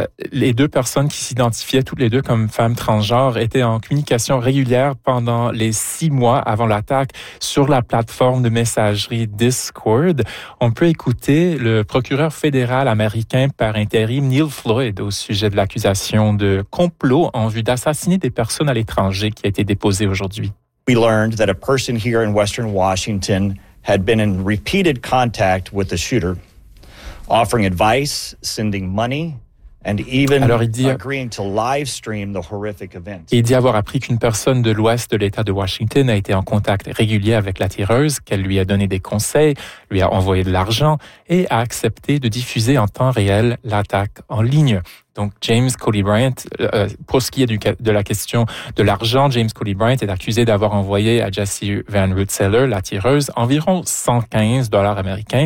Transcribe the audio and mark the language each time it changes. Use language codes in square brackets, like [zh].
[fr] Les deux personnes qui s'identifiaient toutes les deux comme femmes transgenres étaient en communication régulière pendant les 6 mois avant l'attaque sur la plateforme de messagerie Discord. On peut écouter le procureur fédéral américain par intérim Neil Floyd au sujet de l'accusation de complot en vue d'assassiner des personnes à l'étranger qui a été déposée aujourd'hui. [en] We learned that a person here in Western Washington had been in repeated contact with the shooter, offering advice, sending money, and even agreeing to live stream the horrific event. [fr] Il dit avoir appris qu'une personne de l'ouest de l'État de Washington a été en contact régulier avec la tireuse, qu'elle lui a donné des conseils, lui a envoyé de l'argent et a accepté de diffuser en temps réel l'attaque en ligne. Donc, James Cody Bryant, pour ce qui est de la question de l'argent, James Cody Bryant est accusé d'avoir envoyé à Jesse Van Rensselaer, la tireuse, environ $115 américains.